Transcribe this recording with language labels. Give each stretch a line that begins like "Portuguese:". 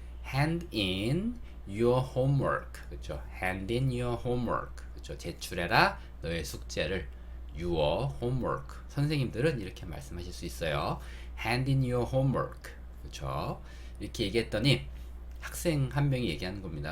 English: hand in your homework
Korean: 그렇죠?
English: hand in your homework 그렇죠?
Korean: 제출해라 너의 숙제를
English: your homework
Korean: 선생님들은 이렇게 말씀하실 수 있어요.
English: hand in your homework
Korean: 그렇죠? 이렇게 얘기했더니 학생 한 명이 얘기하는 겁니다.